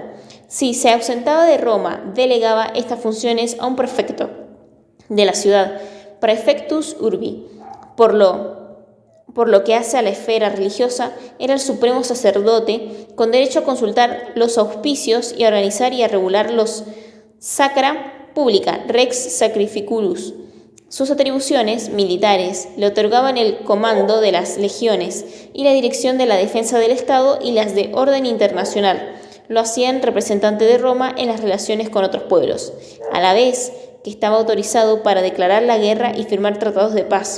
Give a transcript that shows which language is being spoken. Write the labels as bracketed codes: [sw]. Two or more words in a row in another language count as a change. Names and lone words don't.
[es] Si se ausentaba de Roma, delegaba estas funciones a un prefecto de la ciudad, [la] praefectus urbi. [es] Por lo que hace a la esfera religiosa, era el supremo sacerdote, con derecho a consultar los auspicios y a organizar y a regular los [la] sacra publica, rex sacrificulus. [es] Sus atribuciones militares le otorgaban el comando de las legiones y la dirección de la defensa del Estado, y las de orden internacional lo hacían representante de Roma en las relaciones con otros pueblos, a la vez que estaba autorizado para declarar la guerra y firmar tratados de paz.